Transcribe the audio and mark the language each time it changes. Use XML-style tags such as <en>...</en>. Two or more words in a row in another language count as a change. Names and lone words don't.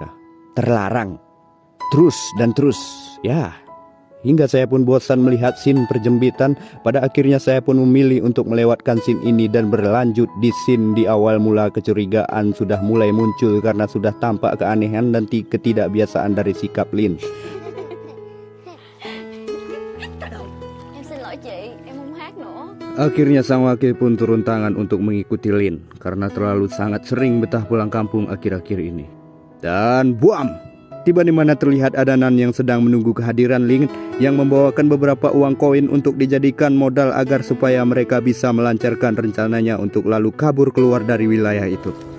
<id>Terlarang terus dan terus, ya. Hingga saya pun bosan melihat scene perjembitan. Pada akhirnya saya pun memilih untuk melewatkan scene ini dan berlanjut di scene di awal mula. Kecurigaan sudah mulai muncul karena sudah tampak keanehan dan ketidakbiasaan dari sikap Lin.</id> <vi>Em xin lỗi chị, em không hát nữa.</vi> <id>Akhirnya sang wakil pun turun tangan untuk mengikuti Lin karena terlalu sangat sering betah pulang kampung akhir-akhir ini. Dan buam! Tiba di mana terlihat ada Nan yang sedang menunggu kehadiran Lin yang membawakan beberapa uang koin untuk dijadikan modal agar supaya mereka bisa melancarkan rencananya untuk lalu kabur keluar dari wilayah itu.</id>